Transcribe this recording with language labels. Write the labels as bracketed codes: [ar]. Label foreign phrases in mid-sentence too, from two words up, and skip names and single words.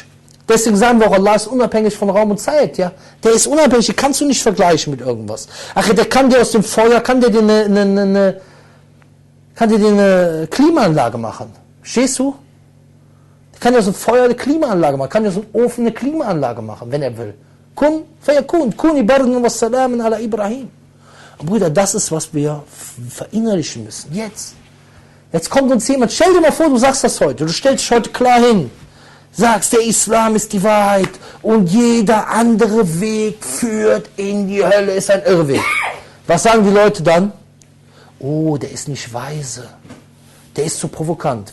[de] Deswegen sagen wir auch, Allah ist unabhängig von Raum und Zeit. Ja? Der ist unabhängig, den kannst du nicht vergleichen mit irgendwas. Ach, der kann dir aus dem Feuer, kann dir eine Klimaanlage machen. Verstehst du? Der kann dir aus dem Feuer eine Klimaanlage machen, kann dir aus dem Ofen eine Klimaanlage machen, wenn er will. [ar] كن فيكون كوني بردا وسلاما على إبراهيم. [de] Und Brüder, das ist, was wir verinnerlichen müssen. Jetzt kommt uns jemand, stell dir mal vor, du sagst das heute, du stellst dich heute klar hin, sagst, der Islam ist die Wahrheit und jeder andere Weg führt in die Hölle, ist ein Irrweg. Was sagen die Leute dann? Oh, der ist nicht weise, der ist zu provokant.